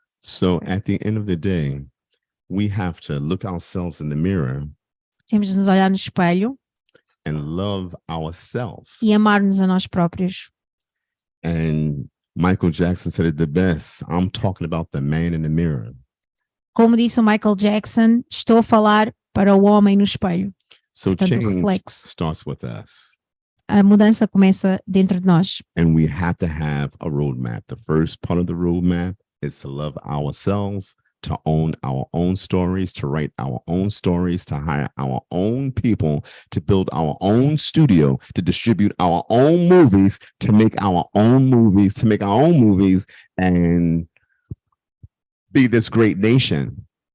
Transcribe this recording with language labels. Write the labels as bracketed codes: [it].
[en] So at the end of the day, we have to look ourselves in the mirror. [pt] Temos de nos olhar no espelho [en] and love ourselves. [pt] E amar-nos a nós próprios. [en] And Michael Jackson said it the best. I'm talking about the man in the mirror. [pt] Como disse o Michael Jackson, estou a falar para o homem no espelho. [en] So [pt] Portanto, [en] change [pt] reflexo. [en] starts with us. [pt] A mudança começa dentro de nós. [en] And we have to have a roadmap. The first part of the roadmap is to love ourselves, to own our own stories, to write our own stories, to hire our own people, to build our own studio, to distribute our own movies, to make our own movies, and be this great nation.